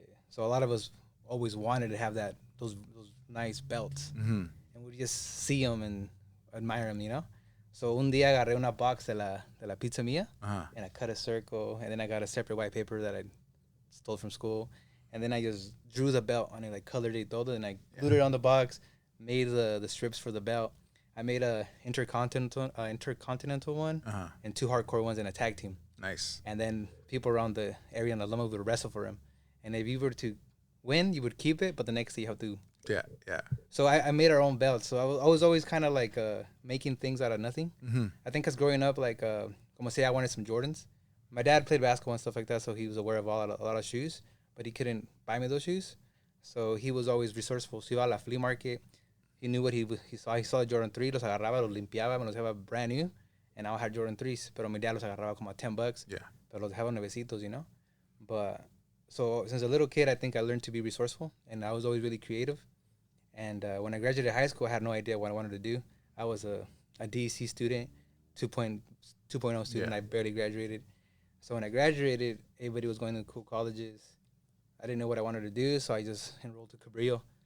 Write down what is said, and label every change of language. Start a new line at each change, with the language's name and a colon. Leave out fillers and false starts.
English: So a lot of us always wanted to have those nice belts, and we'd just see them and admire them,
Spanish: So un día agarré una box de la pizza mía,
English: Uh-huh. and I cut a circle, and then I got a separate white paper that I stole from school, and then I just drew the belt on it, like colored it todo, and I glued it on the box, made the strips for the belt. I made a intercontinental one, Uh-huh. and two hardcore ones, and a tag team. Nice. And then people around the area in Loma would wrestle for him. And if you were to win, you would keep it, but the next day you have to. Yeah, yeah. So I made our own belts. So I was always kind of like making things out of nothing. Mm-hmm. I think because growing up, like, como say I wanted some Jordans. My dad played basketball and stuff like that, so he was aware of a lot of shoes, but he couldn't buy me those shoes. So he was always resourceful. So he iba a la flea market. He knew what he saw. He saw Jordan 3, los agarraba, los limpiaba, me los dejaba brand new. And now I had Jordan 3s, pero mi dad los agarraba como $10. Yeah.
Spanish: Pero los dejaba nuevecitos, you know?
English: But so since a little kid, I think I learned to be resourceful, and I was always really creative. And when I graduated high school, I had no idea what I wanted to do. I was a DEC student, 2.0 student. I barely graduated. So when I graduated, everybody was going to cool colleges. I didn't know what I wanted to do, so I just enrolled to Cabrillo.